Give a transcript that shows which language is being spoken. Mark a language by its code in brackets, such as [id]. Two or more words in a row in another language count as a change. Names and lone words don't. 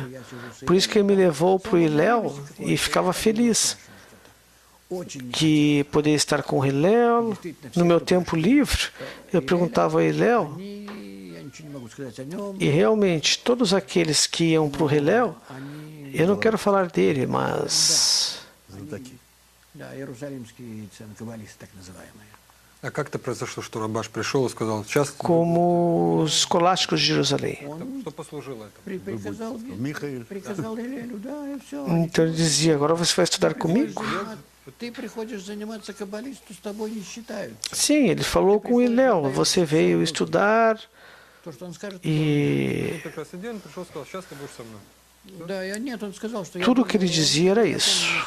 [pt] Por isso que ele me levou para o Hillel e ficava feliz que poderia estar com o Hillel. No meu tempo livre, eu perguntava ao Hillel, e realmente todos aqueles que iam para o Hillel, eu não quero falar dele, mas... [ru] А как это произошло, что Рабаш пришел и сказал, сейчас... [pt] Como os escolásticos de Jerusalém. [ru] Что послужило этому? [pt] Então ele dizia, agora você vai estudar comigo? Sim, ele falou com Hillel, você veio estudar e... Tudo o que ele dizia era isso.